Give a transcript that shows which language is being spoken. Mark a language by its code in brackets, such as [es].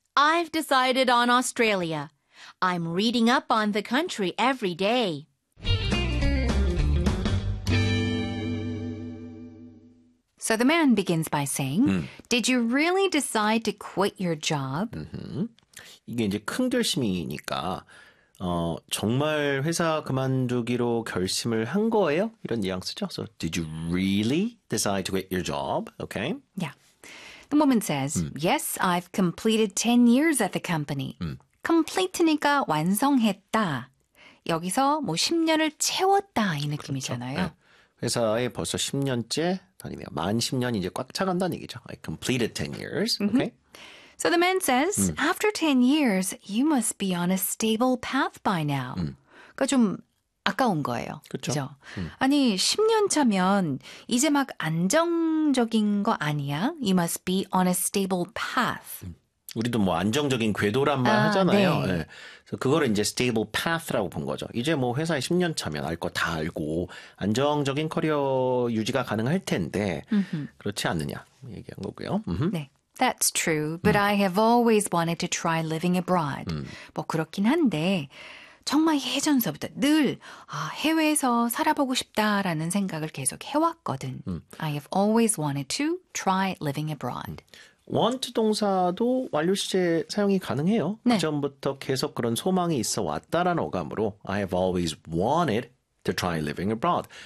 [en] I've decided on Australia. I'm reading up on the country every day. So the man begins by saying, Did you really decide to quit your job? Mm-hmm. [ko] 이게 이제 큰 결심이니까 정말 회사 그만두기로 결심을 한 거예요? 이런 뉘앙스죠. [en] So, did you really decide to quit your job? Okay. Yeah. The woman says, Yes, I've completed 10 years at the company. [ko] Complete니까 완성했다. 여기서 뭐 10년을 채웠다 이 느낌이잖아요. 그렇죠. 네. 회사에 벌써 10년째 다니며 만 10년 이제 꽉 차간다는 얘기죠. [en] I completed 10 years. Okay. So the man says, after 10 years, you must be on a stable path by now. [ko] 그러니까 좀 아까운 거예요. 그렇죠. 아니, 10년 차면 이제 막 안정적인 거 아니야? [en] You must be on a stable path. [ko] 우리도 뭐 안정적인 궤도란 말 하잖아요. 네. 네. 그래서 그거를 이제 [en] stable path [ko] 라고 본 거죠. 이제 뭐 회사에 10년 차면 알 거 다 알고 안정적인 커리어 유지가 가능할 텐데 그렇지 않느냐 얘기한 거고요. 네. [en] That's true, but I have always wanted to try living abroad. [ko] 뭐 그렇긴 한데 정말 예전서부터 늘 해외에서 살아보고 싶다라는 생각을 계속 해왔거든. [en] I have always wanted to try living abroad. [ko] Want 동사도 완료시제 사용이 가능해요. 네. 그 전부터 계속 그런 소망이 있어 왔다라는 어감으로 [en] I have always wanted to try living abroad.